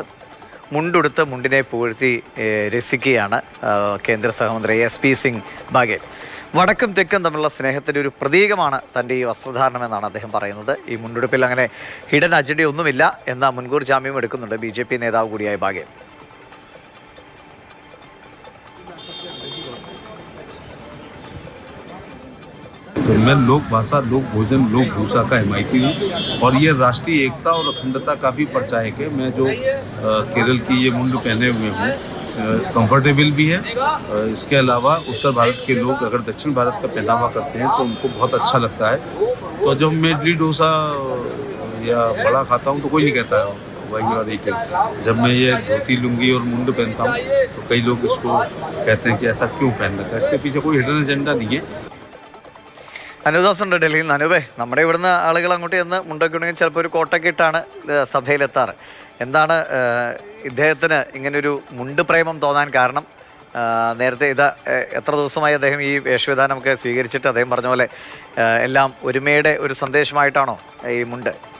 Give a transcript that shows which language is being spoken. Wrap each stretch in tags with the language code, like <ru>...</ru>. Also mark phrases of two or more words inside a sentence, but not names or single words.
<ml>മുണ്ടുടുത്ത് മുണ്ടിനെ പുകഴ്ത്തി രസിക്കുകയാണ് കേന്ദ്ര സഹമന്ത്രി SP സിംഗ് ബാഗേൽ. വടക്കും തെക്കും തമ്മിലുള്ള സ്നേഹത്തിൻ്റെ ഒരു പ്രതീകമാണ് തൻ്റെ ഈ വസ്ത്രധാരണം എന്നാണ് അദ്ദേഹം പറയുന്നത്. ഈ മുണ്ടുടുപ്പിൽ അങ്ങനെ</ml> <en>hidden agendaonnumilla</en> <ml>എന്ന മുൻകൂർ ജാമ്യം എടുക്കുന്നുണ്ട് BJP നേതാവ് കൂടിയായ ബാഗേൽ.</ml> <hi>तो मैं लोक भाषा, लोक भोजन, लोक भूषा का हिमायती हूँ और ये राष्ट्रीय एकता और अखंडता का भी प्रचायक है। मैं जो केरल की ये मुंड पहने हुए हूँ, कंफर्टेबल भी है। इसके अलावा उत्तर भारत के लोग अगर दक्षिण भारत का पहनावा करते हैं तो उनको बहुत अच्छा लगता है। तो जब मैं इडली डोसा या बड़ा खाता हूँ तो कोई नहीं कहता है वही और एक। जब मैं ये धोती लुंगी और मुंड पहनता हूँ तो कई लोग इसको कहते हैं कि ऐसा क्यों पहन रखा है। इसके पीछे कोई</hi> <en>hidden agenda</en> <hi>नहीं है।</hi> <ml>അനുദാസ് ഉണ്ട് ഡൽഹിയിൽ നിന്ന്. അനുവേ, നമ്മുടെ ഇവിടുന്ന് ആളുകൾ അങ്ങോട്ട് ചെന്ന് മുണ്ടൊക്കെ ഉണ്ടെങ്കിൽ ചിലപ്പോൾ ഒരു കോട്ടൊക്കെ ഇട്ടാണ് സഭയിലെത്താറ്. എന്താണ് ഇദ്ദേഹത്തിന് ഇങ്ങനൊരു മുണ്ട് പ്രേമം തോന്നാൻ കാരണം? നേരത്തെ എത്ര ദിവസമായി അദ്ദേഹം ഈ വേഷവിധാനമൊക്കെ സ്വീകരിച്ചിട്ട് അദ്ദേഹം പറഞ്ഞ പോലെ എല്ലാം ഒരുമയുടെ ഒരു സന്ദേശമായിട്ടാണോ ഈ മുണ്ട്?</ml>